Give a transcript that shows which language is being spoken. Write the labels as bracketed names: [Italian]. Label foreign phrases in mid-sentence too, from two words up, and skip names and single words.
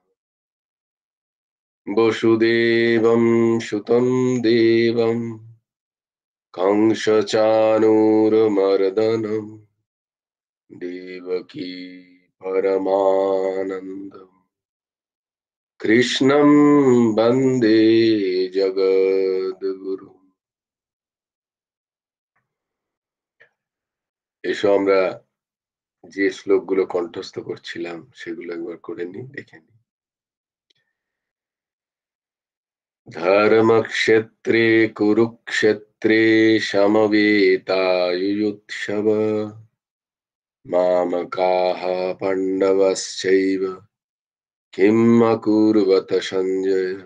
[Sanskrit] वसुदेवं सुतं देवं कंसचाणूरमर्दनं देवकी परमानन्दं कृष्णं वन्दे जगद्गुरु। [Bangla] এসো আমরা যে শ্লোকগুলো কণ্ঠস্থ করছিলাম সেগুলো একবার করে নি, দেখে নি। [Sanskrit] धर्मक्षेत्रे कुरुक्षेत्रे समवेतायुयुत्सव मामकाः पाण्डवश्चैव किम् अकुर्वत सञ्जय।